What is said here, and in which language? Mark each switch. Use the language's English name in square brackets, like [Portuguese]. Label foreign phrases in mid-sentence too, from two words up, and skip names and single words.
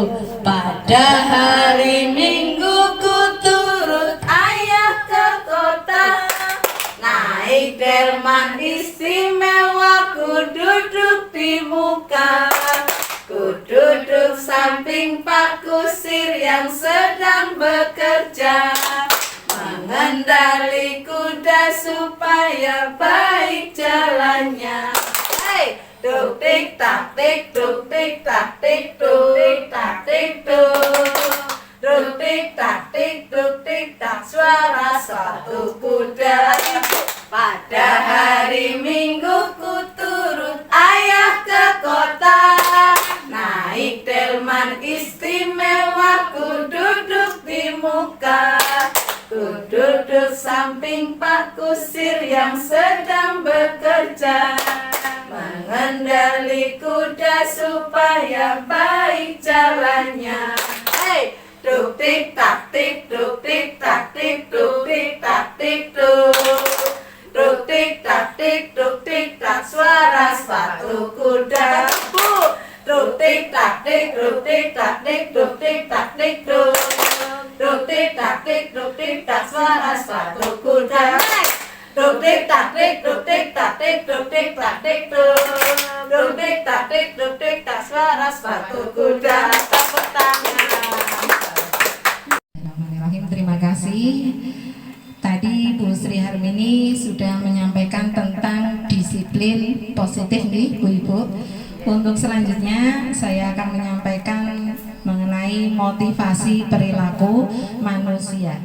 [Indonesian] Pada hari Minggu ku turut ayah ke kota, naik delman istimewa, ku duduk di muka, ku duduk samping Pak Kusir yang sedang bekerja, mengendali kuda supaya baik jalannya. Hey, duk tik tak tik, duk tik tak tik, duk tik tak tik, duk tik tak tik, duk tik tak, suara suatu kuda. Pada hari Minggu ku turut ayah ke kota, naik delman istimewa, ku duduk di muka, ku duduk samping Pak Kusir yang sedang bekerja, mengendali kuda supaya baik jalannya. Hey, duk tik tak tik, duk tik tak tik, duk tik tak tik, duk tik tak tik, duk tik tak, suara sepatu kuda. Duk tik tak tik, duk tik tak tik, duk tik tak tik, duk tik tak tik, duk tik tak, suara sepatu kuda. Duk tik tak tik, duk tik tak tik, duk tik tak tik, duk tik tak tik, duk tik tak, suara sepatu kuda. Tepuk tangan. [Arabic] Bismillahirrahmanirrahim. [Indonesian] Terima kasih. Tadi Bu Sri Harmini sudah menyampaikan tentang disiplin positif nih Bu Ibu. Untuk selanjutnya saya akan menyampaikan mengenai motivasi perilaku manusia.